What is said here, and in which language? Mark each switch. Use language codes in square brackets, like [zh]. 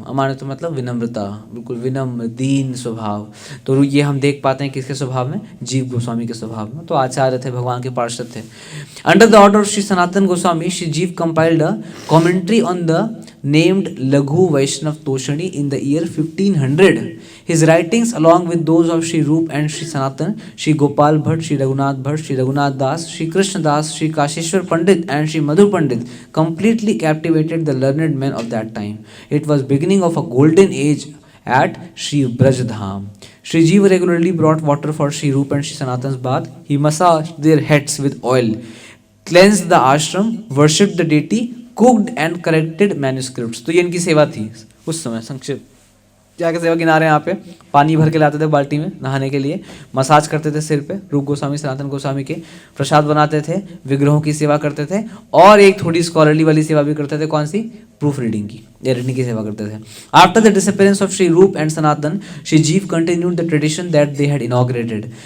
[hi] अमानित्व मतलब विनम्रता, बिल्कुल विनम्र दीन स्वभाव। तो ये हम देख पाते हैं किसके स्वभाव में? जीव गोस्वामी के स्वभाव में। तो आचार्य थे, भगवान के पार्षद थे। [en] Under the order of Shri Sanatan Goswami, Shri Jiva compiled a commentary on the named Laghu Vaishnav Toshani in the year 1500. His writings, along with those of Shri Rup and Shri Sanatan, Shri Gopal Bhatt, Shri Raghunath Bhatt, Shri Raghunath Das, Shri Krishna Das, Shri Kashishwar Pandit and Shri Madhu Pandit, completely captivated the learned men of that time. It was beginning of a golden age at Shri Braj Dham. Sri Jeev regularly brought water for Sri Rup and Sri Sanatan's bath. He massaged their heads with oil, cleansed the ashram, worshipped the deity, cooked and corrected manuscripts. [hi] तो ये इनकी सेवा थी उस समय। संक्षिप्त क्या क्या सेवा गिना रहे हैं यहाँ पे? पानी भर के लाते थे बाल्टी में नहाने के लिए, मसाज करते थे सिर पे, रूप गोस्वामी सनातन गोस्वामी के, प्रसाद बनाते थे, विग्रहों की सेवा करते थे, और एक थोड़ी स्कॉलरली वाली सेवा भी करते थे। कौन सी? प्रूफ रीडिंग की, रीडिंग की सेवा करते थे। [en] After the disappearance of Shri Rup and Sanatan, Shri Jiva continued the tradition that they had inaugurated.